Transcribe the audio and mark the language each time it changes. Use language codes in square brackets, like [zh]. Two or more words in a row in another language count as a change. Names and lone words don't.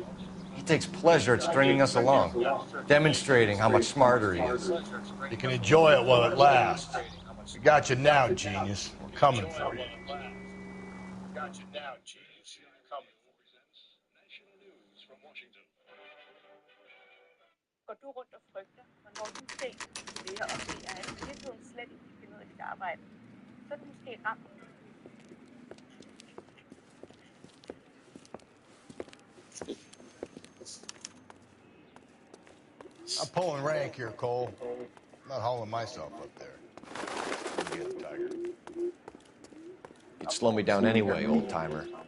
[en] He takes pleasure at stringing us along, demonstrating how much smarter he is. You can enjoy it while it lasts. We got you now, genius. We're coming for you. Got you now, genius. Coming for you. National news from Washington. [da] Går du rundt og frygter, hvornår du ser læger og mener, at i virkeligheden slet ikke kan finde ud af dit arbejde, så er det måske ramt. [en] I'm pulling rank here, Cole. I'm not hauling myself up there. Again, Tiger. You'd slow me down anyway, old-timer.